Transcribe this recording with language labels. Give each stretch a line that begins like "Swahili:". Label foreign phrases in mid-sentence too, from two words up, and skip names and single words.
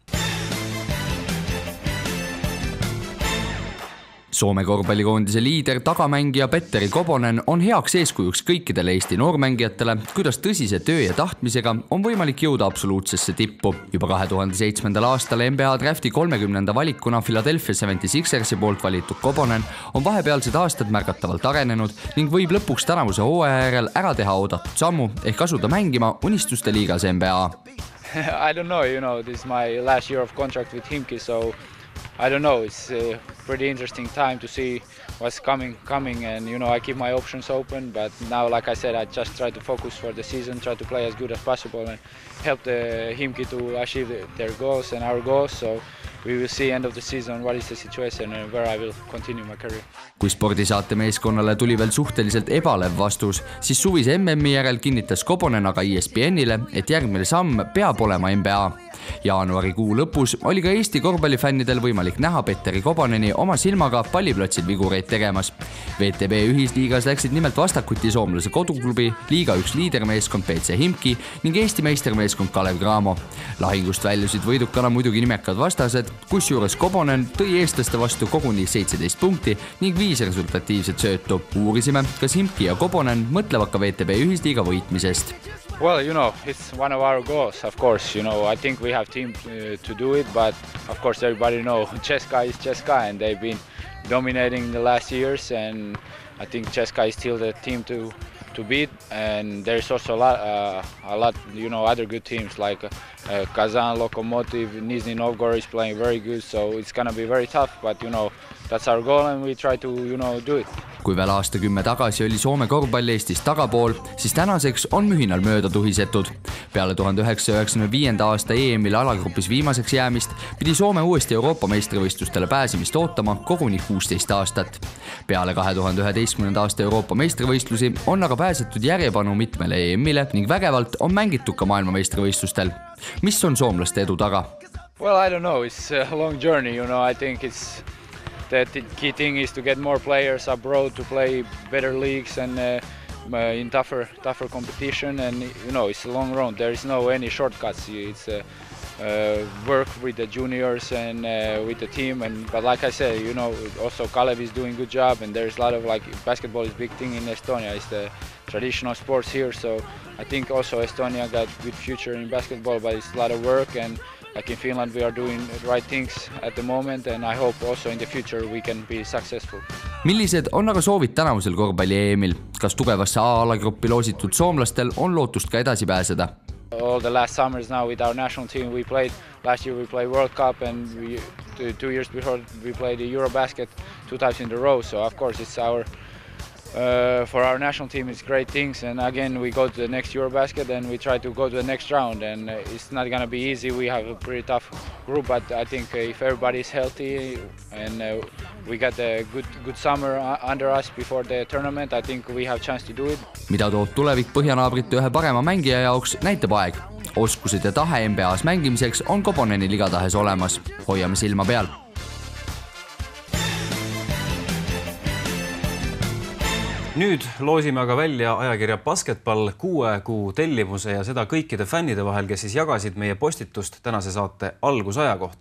Estonian: Soome korvpallikoondise liider, tagamängija Petteri Koponen on heaks eeskujuks kõikidele Eesti noormängijatele, kuidas tõsise töö ja tahtmisega on võimalik jõuda absoluutsesse tippu. Juba 2007. aastal NBA drafti 30. valikuna Philadelphia 76ersi poolt valitud Koponen on vahepealsed aastad märgatavalt arenenud ning võib lõpuks tänavuse hooaja järel ära teha oodatud sammu ehk asuda mängima unistuste liigas NBA.
English: I don't know, this is my last year of contract with Himki, so I don't know, it's a pretty interesting time to see what's coming and I keep my options open, but now, like I said, I just try to focus for the season, try to play as good as possible and help the Himki to achieve their goals and our goals, so we will see end of the season what is the situation and where I will continue my career.
Estonian: Kui spordisaate meeskonnale tuli veel suhteliselt ebalev vastus, siis suvise MM-i järel kinnitas Koponen aga ESPNile, et järgmine samm peab olema NBA. Jaanuarikuu lõpus oli ka Eesti korvpallifännidel võimalik näha Petteri Koponeni oma silmaga palliplatsil vigureid tegemas. VTB ühisliigas läksid nimelt vastakuti soomlase koduklubi, liiga 1 liidermeeskond PC Himki ning Eesti meistermeeskond Kalev Cramo. Lahingust väljusid võidukana muidugi nimekad vastased, kusjuures Koponen tõi eestlaste vastu koguni 17 punkti ning 5 resultatiivset söötu. Uurisime, kas Himki ja Koponen mõtlevad ka VTB ühisliiga võitmisest.
English: Well, it's one of our goals, of course. I think we have team to do it, but of course everybody knows CSKA is CSKA and they've been dominating the last years, and I think CSKA is still the team to beat, and there's also a lot other good teams like Kazan, Lokomotiv, Nizhny Novgorod is playing very good, so it's gonna be very tough, but that's our goal and we try to do it.
Estonian: Kui veel aastakümme tagasi oli Soome korvpall Eestis tagapool, siis tänaseks on mühinal mööda tuhisetud. Peale 1995. aasta EM-il alagrupis viimaseks jäämist pidi Soome uuesti Euroopa meistrivõistlustele pääsemist ootama koguni 16 aastat. Peale 2011. aasta Euroopa meistrivõistlusi on aga pääsetud järjepanu mitmele EM-ile ning vägevalt on mängitud ka maailma meistrivõistlustel. Mis on soomlaste edu taga?
English: Well, I don't know. It's a long journey, you know. I think it's the key thing is to get more players abroad to play better leagues and in tougher competition. And you know, it's a long road. There is no any shortcuts. It's work with the juniors and with the team. But like I said, you know, also Kalev is doing a good job. And there's a lot of basketball is a big thing in Estonia. It's the traditional sports here. So I think also Estonia got good future in basketball, but it's a lot of work. And like in Finland, we are doing the right things at the moment, and I hope also in the future we can be successful.
Estonian: Millised on aga soovid tänavusel korvpalli EM-il? Kas tugevasse A-alagruppi loositud soomlastel on lootust ka edasi pääseda?
English: All the last summers now with our national team we played. Last year we played World Cup, and 2 years before we played the Eurobasket 2 times in a row. So of course it's our for our national team it's great things, and again we go to the next Eurobasket and we try to go to the next round, and it's not going to be easy. We have a pretty tough group, but I think if everybody is healthy and we got a good summer under us before the tournament, I think we have chance to do it.
Estonian: Mida toob tulevik põhjanaabrite ühe parema mängija jaoks, näitab aeg. Oskused ja tahe NBAs mängimiseks on Koponenil igatahes olemas. Hoiame silma peal. Nüüd loosime aga välja ajakirja Basketball 6 kuu tellimuse ja seda kõikide fännide vahel, kes siis jagasid meie postitust tänase saate algusaja kohta.